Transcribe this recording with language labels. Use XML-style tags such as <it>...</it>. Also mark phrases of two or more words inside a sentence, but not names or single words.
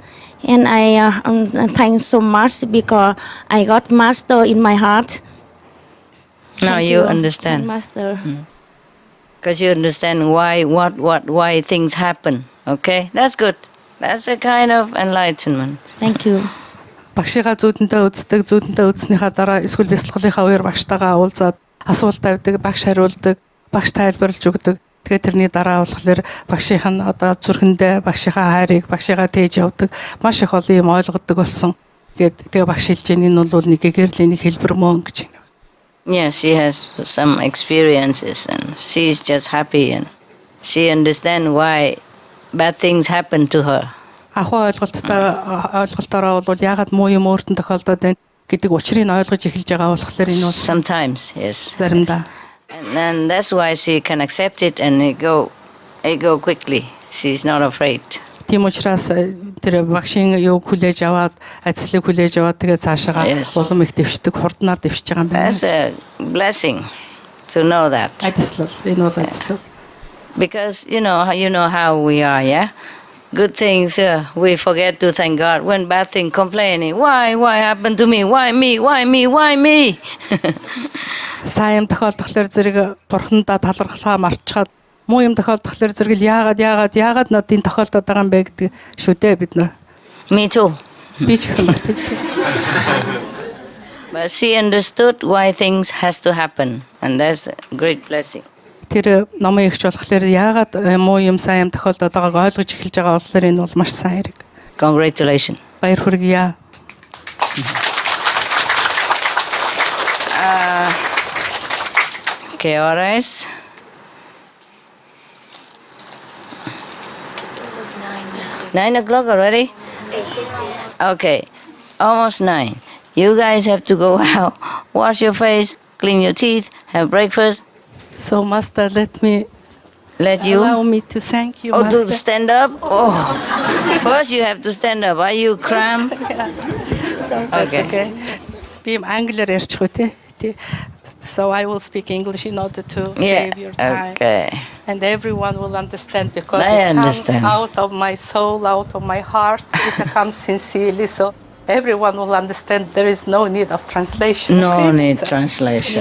<en>And I thank so much because I got Master in my heart. Now Thank you understand. Master. Because you understand why things happen. Okay? That's good. That's a kind of enlightenment. Thank you.</en> <mn>Багшигаа зүүдэндээ үзснийхаа дараа эсвэл бясалгалынхаа үеэр багштайгаа уулзаад асуулт тавьдаг, багш хариулдаг, багш тайлбарлаж өгдөг. Тэгээд тэрний дараа болохоор багшийнх нь одоо зүрхэндээ багшийнхаа хайрыг, багшигаа тээж явдаг, маш их олон юм ойлгодог болсон. Тэгээд багш хэлж байгаа энэ бол нэг гэрлийн нэг хэлбэр мөн гэж байна.</mn> <en>Yes, she has some experiences, and she's just happy, and she understands why bad things happen to her.</en> <mn>Ахаа ойлголтоороо бол яагаад муу юм өөртөө тохиолдоод байна гэдэг учрыг ойлгож эхэлж байгаа болохоор энэ бол</mn> <en>sometimes, yes.</en> <mn>Заримдаа.</mn> <en>And then that's why she can accept it and it go quickly. She's not afraid.</en> <mn>Тийм учраас тэр багшийн юу хүлээж аваад, ажлыг хүлээж аваад тэгээд цаашаа улам их дэвшдэг, хурднаар дэвшиж байгаа юм байна.</mn> <en>That's a blessing to know that.</en> <mn>Ажил энэ бол ажил.</mn> <en>Because you know how we are, yeah? Good things, we forget to thank God. When bad things, complaining, why happened to me? Why me?</en> <mn>Сайн юм тохиолдохлоор зэрэг бурхандаа талархлаа мартчихад муу юм тохиолдохлоор зэрэг яагаад надад энэ тохиолдоод байгаа юм бэ гэдэг шүү дээ бид нар.</mn> <en>Me too.</en> <mn>Би ч гэсэн бас тийм.</mn> <en>But she understood why things has to happen, and that's a great blessing.</en> <mn>Тэр номын ихч болохоор яагаад муу юм сайн юм тохиолдоод байгааг ойлгож эхэлж байгаа болохоор энэ бол маш сайн хэрэг.</mn> <en>Congratulations.</en> <mn>Баяр хүргье.</mn> <en>Okay, all right. It was 9 o'clock already? Okay, almost 9. You guys have to go out, wash your face, clean your teeth, have breakfast. So, Master, let you allow me to thank you, Master. To stand up? Oh, first you have to stand up. Are you cramped? So that's okay.</en> <mn>Би англиар ярьчих үү те.</mn> <en>So I will speak English in order to save your time. Okay. And everyone will understand because I it understand. comes out of my soul, out of my heart. It comes sincerely. So everyone will understand. There is no need of translation. No need translation.</en>